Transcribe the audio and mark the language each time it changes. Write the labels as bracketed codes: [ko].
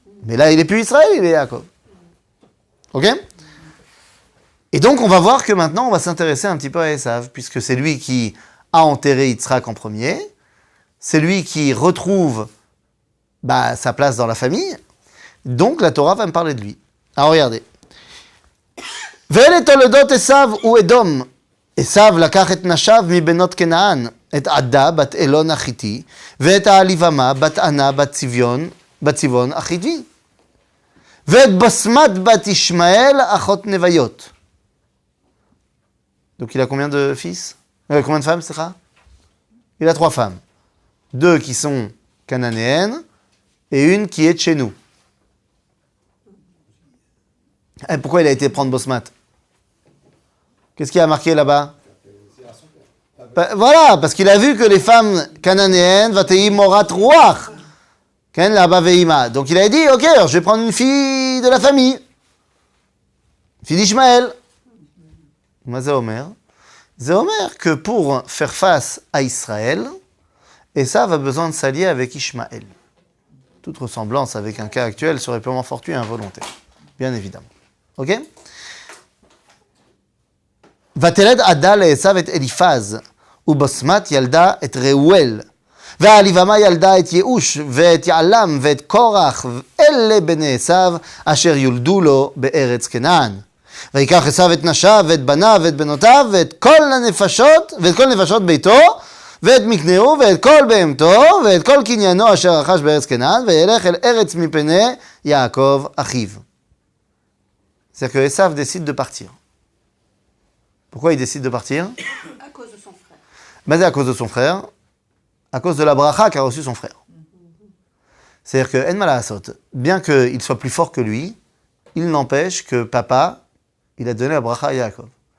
[fr] Mais là, il n'est plus Israël, il est Yaakov. Ok? Et donc, on va voir que maintenant, on va s'intéresser un petit peu à Esav, puisque c'est lui qui a enterré Yitzhak en premier, c'est lui qui retrouve sa place dans la famille, donc la Torah va me parler de lui. Alors, regardez. [he] Ve'ele toledot Esav ou Edom. Esav לקח את נשיו מבנות כנען, את עדה בת אלון החיתי, ואת העליבמה בת ענה בת צבעון החיתי, ואת בסמת בת ישמעאל אחות נביות. [fr] Donc il a combien de fils? Combien de femmes, c'est ça? Il a 3 femmes. 2 qui sont cananéennes et une qui est de chez nous. Et pourquoi il a été prendre Bosmat? Qu'est-ce qui a marqué là-bas? Voilà, parce qu'il a vu que les femmes cananéennes, [he] Vatei Morat Ruach, [fr] Ken là-bas Veima. Donc il a dit, ok, alors je vais prendre une fille de la famille, une fille d'Ishmaël. Mais c'est Omer. C'est Omer que pour faire face à Israël, Esav a besoin de s'allier avec Ishmaël. Toute ressemblance avec un cas actuel serait purement fortuit et involontaire. Bien évidemment. Ok? [he] ותלד עדה לעשו את אליפז, ובסמת ילדה את ראואל. והעליבמה ילדה את ייאוש, ואת יעלם, ואת קורח, אלה בני עשו, אשר יולדו לו בארץ כנען. ויקח עשו את נשיו, ואת בניו, ואת בנותיו, ואת כל נפשות ביתו, ואת מקנהו, ואת כל בהמתו, ואת כל קניינו אשר רכש בארץ כנען, וילך אל ארץ מפני יעקב אחיו. [fr] C'est-à-dire que Esav décide de partir. Pourquoi il décide de partir? À cause de son frère. Ben, c'est à cause de son frère, à cause de la bracha qu'a reçu son frère. C'est-à-dire que En Malasot, bien qu'il soit plus fort que lui, il n'empêche que papa, il a donné la bracha à Yaakov.